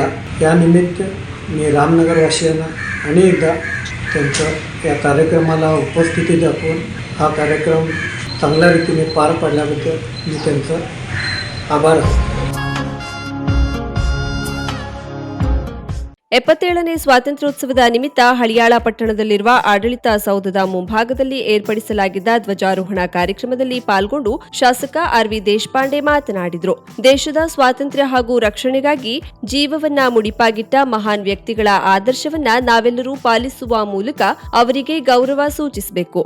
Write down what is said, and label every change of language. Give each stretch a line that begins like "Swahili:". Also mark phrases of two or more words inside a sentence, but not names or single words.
Marathi: यानिमित्त मी रामनगरवासियांना अनेकदा त्यांचं या कार्यक्रमाला उपस्थिती दाखवून हा कार्यक्रम चांगल्या रीतीने पार पाडल्याबद्दल मी त्यांचं आभार.
Kannada: 77ನೇ ಸ್ವಾತಂತ್ರ್ಯೋತ್ಸವದ ನಿಮಿತ್ತ ಹಳಿಯಾಳ ಪಟ್ಟಣದಲ್ಲಿರುವ ಆಡಳಿತ ಸೌಧದ ಮುಂಭಾಗದಲ್ಲಿ ಏರ್ಪಡಿಸಲಾಗಿದ್ದ ಧ್ವಜಾರೋಹಣ ಕಾರ್ಯಕ್ರಮದಲ್ಲಿ ಪಾಲ್ಗೊಂಡು ಶಾಸಕ ಆರ್ವಿ ದೇಶಪಾಂಡೆ ಮಾತನಾಡಿದರು. ದೇಶದ ಸ್ವಾತಂತ್ರ್ಯ ಹಾಗೂ ರಕ್ಷಣೆಗಾಗಿ ಜೀವವನ್ನ ಮುಡಿಪಾಗಿಟ್ಟ ಮಹಾನ್ ವ್ಯಕ್ತಿಗಳ ಆದರ್ಶವನ್ನ ನಾವೆಲ್ಲರೂ ಪಾಲಿಸುವ ಮೂಲಕ ಅವರಿಗೆ ಗೌರವ ಸೂಚಿಸಬೇಕು.